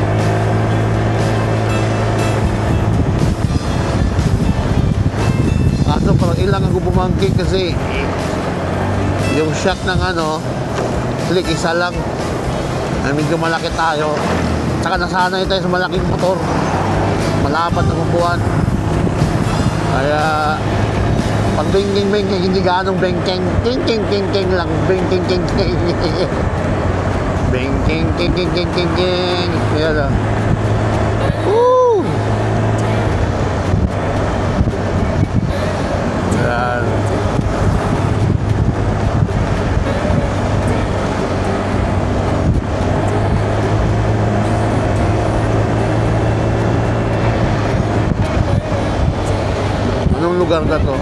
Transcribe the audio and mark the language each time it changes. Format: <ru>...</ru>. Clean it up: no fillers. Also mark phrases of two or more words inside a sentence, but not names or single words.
<tl>Kaso parang ilang ako bumangking kasi yung shock ng click isa lang. Medyo malaki tayo. Saka nasanay tayo sa malaking motor. Malapat ang upuan. Kaya pag bengking-bengking, hindi ganong bengking. King-king-king-king lang. Bengking-king-king. Bengking-king-king-king-king. Yan o. Woo! Yan. Lugar na to.</tl>